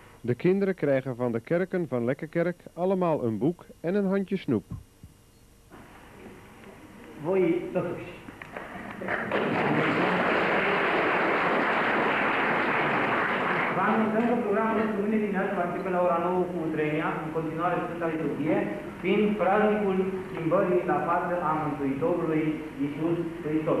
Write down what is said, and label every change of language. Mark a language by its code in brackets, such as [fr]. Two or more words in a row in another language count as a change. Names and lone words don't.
[nl] De kinderen krijgen van de kerken van Lekkerkerk allemaal een boek en een handje snoep. [ro] Voi totuși. Vă anunțăm că programul nostru mâine dimineață va fi pe la ora 9 cu Utrenia, în continuare Sfânta Liturghie, fiind praznicul schimbării la față a Mântuitorului Iisus Hristos.